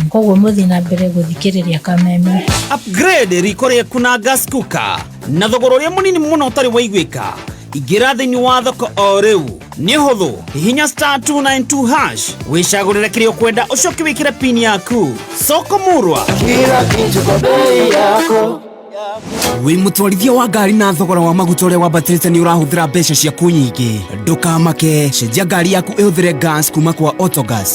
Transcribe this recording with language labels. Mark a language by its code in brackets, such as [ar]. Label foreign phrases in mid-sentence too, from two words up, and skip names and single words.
[ki] Koguo muthi na mbere guthikiriria Kameme. Upgrade rikorie kuna [en] gas cooker [ki] na thogoro uria munini muno utari waiguika. Igira thiini wa thoko o riu ni huthu hihinya *292# wicagurire kirio kwenda ucoke wikire pin yaku. [sw] Sokomurwa kila kintu kwa bei yako. [ki] Wi mutwarithia wa ngari na thogora wa maguta uria wambatirite ni urahuthira mbeca ciaku nyingi. Ndukamake, cenjia ngari yaku ihuthire gas kuma kwa Autogas.